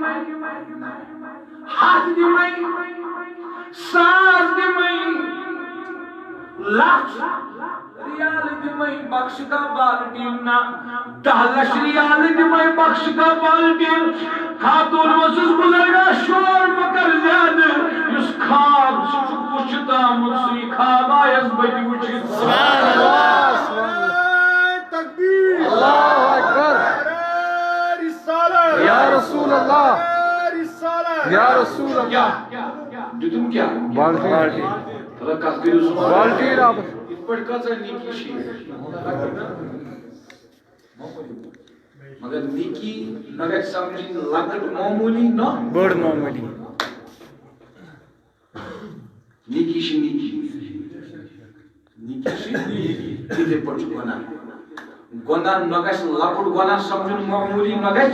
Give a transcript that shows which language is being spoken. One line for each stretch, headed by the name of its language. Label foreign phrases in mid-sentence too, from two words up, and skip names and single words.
Kashmiri: 100 دِمَے 100 دِمَے 1,00,000 رِیالہٕ دِمَے بخشِکھا بالٹیٖن نہ 10 لَچھ رِیالہٕ دِمَے بخشِکھا بالٹیٖن خاتوٗن اوسُس بُزرگا شور مہ کر زیادٕ یُس خواب سُہ چھُ وٕچھِتھ آمُت سُے خواب آیس بہٕ تہِ وٕچھِتھ
Arabic: تکبیر اللہ اکبر یا رسول اللہ یا رسول اللہ
Kashmiri: دیُتُم کیٛاہ بالٹیٖن تھوڑا کتھ کٔرِو سُہ بالٹیٖن آبس یِتھ پٲٹھۍ کۭژاہ نیکی چھِ مگر نیکی نہ گژھِ سمجھِنۍ لۄکٕٹ معموٗلی نہ بٔڑ معموٗلی نیکی چھِ نیکی نیکی چھِ تِتھَے پٲٹھۍ چھُ گۄناہ گۄناہ نہ گژھِ لۄکُٹ گۄناہ سمجھُن معموٗلی نہ گژھِ